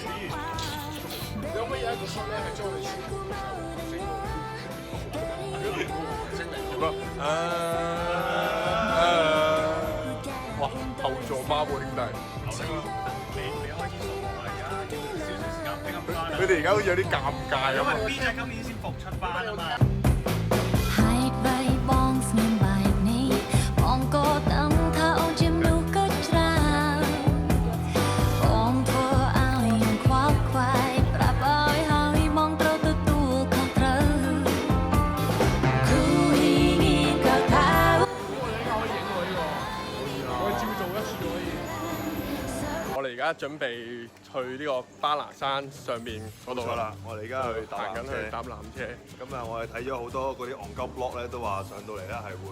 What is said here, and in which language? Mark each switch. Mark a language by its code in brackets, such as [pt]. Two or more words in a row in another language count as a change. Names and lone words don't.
[yue] 有乜嘢一個 shot 咧係將我哋全部哇！後座孖喎兄弟。未開始數啊！而家要少少時間拼咁翻。佢哋而家好似有啲尷尬咁。因為邊隻今年先復出翻啊嘛。 [km] ហើយបីបងស្ងៀមបែបនេះបងក៏ដឹងថាអូនជាមនុស្សគិតច្រើនបងធ្វើឲ្យខ្ញុំខ្វល់ខ្វាយប្រាប់ឲ្យហើយបងត្រូវទទួលខុសត្រូវគូ依個ថា [yue] 我哋而家準備去呢個巴拿山上邊嗰度啦，我哋而家去行緊去搭纜車。咁啊，我哋睇咗好多嗰啲戇鳩 blog 咧，都話上到嚟咧係會